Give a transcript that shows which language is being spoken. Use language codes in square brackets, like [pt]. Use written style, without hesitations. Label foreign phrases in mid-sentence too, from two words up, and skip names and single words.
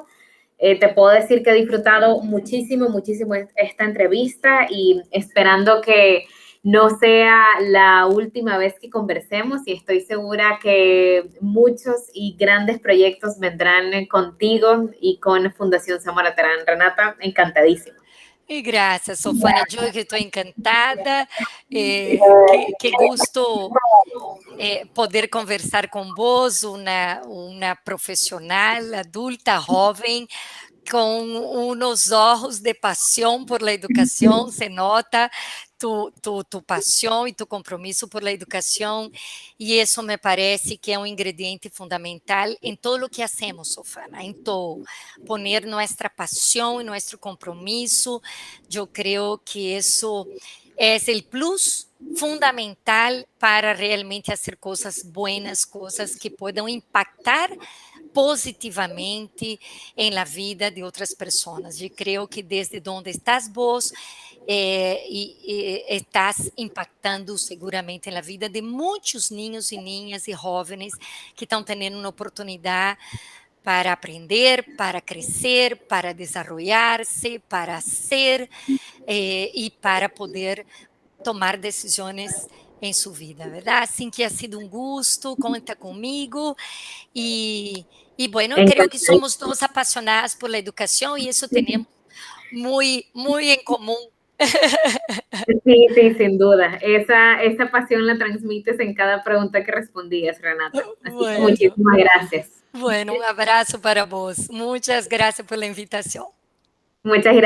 [es] Te puedo decir que he disfrutado muchísimo esta entrevista y esperando que no sea la última vez que conversemos y estoy segura que muchos y grandes proyectos vendrán contigo y con Fundación Zamora Terán. Renata, encantadísima. [pt] E graças, Sofana, eu que estou encantada, que gosto poder conversar com vos, uma profissional adulta, jovem, com [es] unos ojos de pasión por la educación, se nota tu pasión y tu compromiso por la educación, y eso me parece que es un ingrediente fundamental en todo lo que hacemos, Sofana, en todo, poner nuestra pasión y nuestro compromiso. Yo creo que eso es el plus fundamental para realmente hacer cosas buenas, cosas que puedan impactar positivamente em la vida de [pt] outras pessoas. Eu creio que desde onde estás vos, estás impactando seguramente na vida de muitos ninhos e ninhas e jovens que estão tendo uma oportunidade para aprender, para crescer, para desenvolver-se, para ser e para poder tomar decisões em sua vida, verdade? Assim que ha sido um gosto, conta comigo [es] e bueno, creo que somos todos apasionados por la educación y eso tenemos muy en común. Sí, sí, sin duda. Esa pasión la transmites en cada pregunta que respondías, Renata. Así que muchísimas gracias. Bueno, un abrazo para vos. Muchas gracias por la invitación.